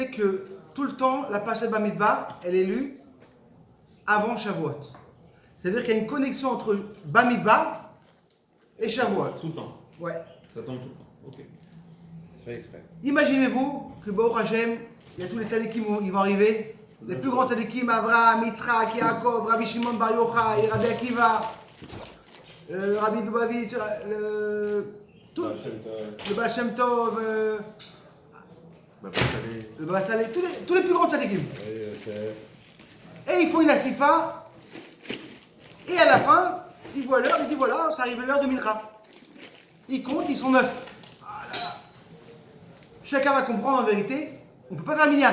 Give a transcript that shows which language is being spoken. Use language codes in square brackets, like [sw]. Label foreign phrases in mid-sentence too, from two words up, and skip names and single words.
[fr] Que tout le temps, la Parashat Bamidbar, elle est lue avant Shavuot. C'est-à-dire qu'il y a une connexion entre Bamidbar et Shavuot. Tout le temps. Ouais. Ça tombe tout le temps. Ok. C'est fait exprès. Imaginez-vous que [he] ברוך השם, [fr] il y a tous les tzadikim qui vont arriver. Les plus grands tzadikim, Avraham, Yitzhak, Yaakov, Rabbi Shimon Bar Yochai, Rabbi Akiva, Rabbi Dubavitch, le Baal Shem Tov, le Baba Saleh, tous les plus grands tzadikim. Et ils font une asifa. Et à la fin, ils voient l'heure, ils disent voilà, ça arrive l'heure de Mincha. Ils comptent, ils sont 9. Voilà. Chacun va comprendre en vérité, on ne peut pas faire Minyan.